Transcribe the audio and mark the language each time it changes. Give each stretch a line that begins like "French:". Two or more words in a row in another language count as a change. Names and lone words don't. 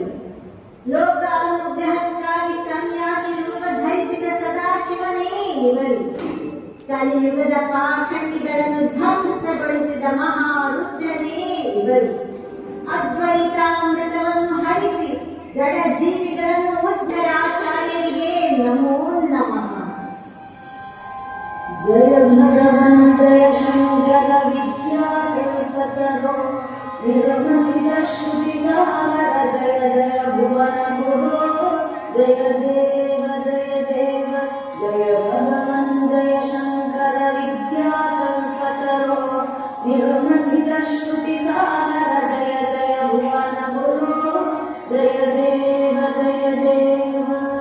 Kannada: ಲೋಕ ಅನುಗ್ರಹಕ್ಕಾಗಿ ಸನ್ಯಾಸಿ ರೂಪ ಧರಿಸಿದ ಸದಾಶಿವನೇ ಇವರು. ಕಲಿಯುಗದ ಪಾಖಂಡಿಗಳನ್ನು ಧ್ವಂಸಗೊಳಿಸಿದ ಮಹಾರುದ್ರನೇ ಇವರು. ಅದ್ವೈತಾಮೃತವನ್ನು ಹರಿಸಿ ಜಡ ಜೀವಿಗಳನ್ನು ಉದ್ಧರಾಚಾರ್ಯರಿಗೆ ನಮೋ ನಮಃ.
Sanskrit: ಜಯ ಭಗವನ್ ಜಯ ಶಂಕರ ವಿದ್ಯಾಕಲ್ಪತರೋ ನಿರ್ಮಚಿತ ಶ್ರುತಿ ಸಾಗರ ಜಯ ಜಯ ಭುವನ ಗುರು ಜಯ ದೇವ ಜಯ ದೇವ ಜಯ ಭಗವನ್ ಜಯ ಶಂಕರ ವಿದ್ಯಾಕಲ್ಪತರೋ ನಿರ್ಮಚಿತ ಶ್ರುತಿ ಸಾಗರ ಜಯ ಜಯ ಭುವನ ಗುರು ಜಯ ದೇವ ಜಯ ದೇವ.